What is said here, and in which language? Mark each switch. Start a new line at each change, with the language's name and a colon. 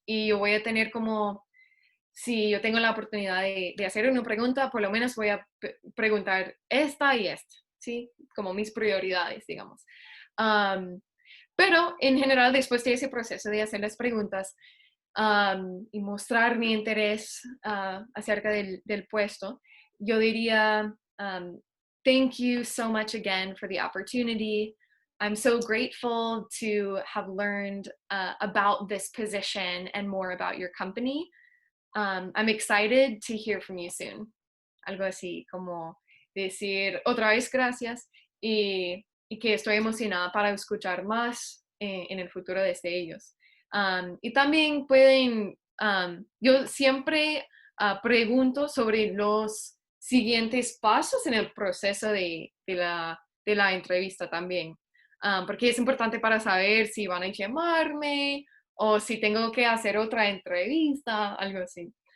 Spanish: Y yo voy a tener como si yo tengo la oportunidad de hacer una pregunta, por lo menos voy a preguntar esta y esta, ¿sí? Como mis prioridades, digamos. Um, pero en general, después de ese proceso de hacer las preguntas y mostrar mi interés acerca del puesto, yo diría,
English: thank you so much again for the opportunity. I'm so grateful to have learned about this position and more about your company. I'm excited to hear from you soon.
Spanish: Algo así como decir otra vez gracias y que estoy emocionada para escuchar más en el futuro desde ellos. Y también pueden, yo siempre pregunto sobre los siguientes pasos en el proceso de la entrevista también, porque es importante para saber si van a llamarme o si tengo que hacer otra entrevista, algo así.